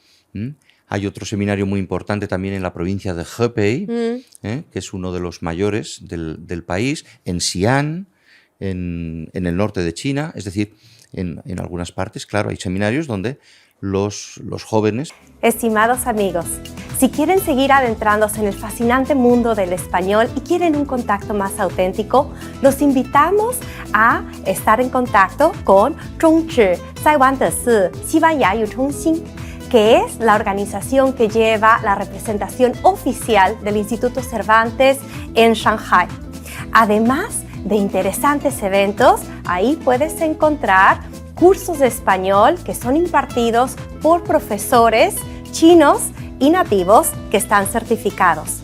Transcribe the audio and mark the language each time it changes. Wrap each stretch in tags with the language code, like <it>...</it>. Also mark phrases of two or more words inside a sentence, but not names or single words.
<es>Hay otro seminario muy importante también en la provincia de Hebei, que es uno de los mayores del país, en Xi'an, en el norte de China, es decir, en algunas partes, claro, hay seminarios donde los jóvenes. Estimados amigos, si quieren seguir adentrándose en el fascinante mundo del español y quieren un contacto más auténtico, los invitamos a estar en contacto con</es> <zh>中指在湾的是西班牙语中心,</zh> <es>que es la organización que lleva la representación oficial del Instituto Cervantes en Shanghái. Además de interesantes eventos, ahí puedes encontrar cursos de español que son impartidos por profesores chinos y nativos que están certificados.</es>